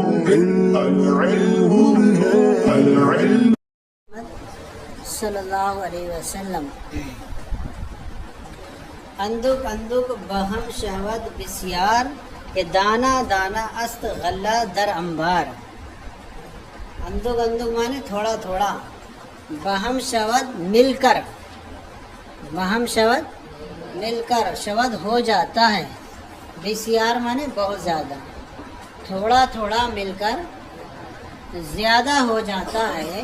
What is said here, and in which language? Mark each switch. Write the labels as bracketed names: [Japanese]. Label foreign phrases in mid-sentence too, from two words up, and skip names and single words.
[Arabic] صلی اللہ علیہ وسلم [Persian] اندک اندک بہم شہوت بسیار کہ دانا دانا است غلہ در انبار. اندک اندک [Urdu] مانے تھوڑا تھوڑا، [Persian] بہم شود [Urdu] مل کر، [Persian] بہم شود [Urdu] مل کر شود ہو جاتا ہے. بسیار مانے بہت زیادہ، تھوڑا تھوڑا مل کر زیادہ ہو جاتا ہے.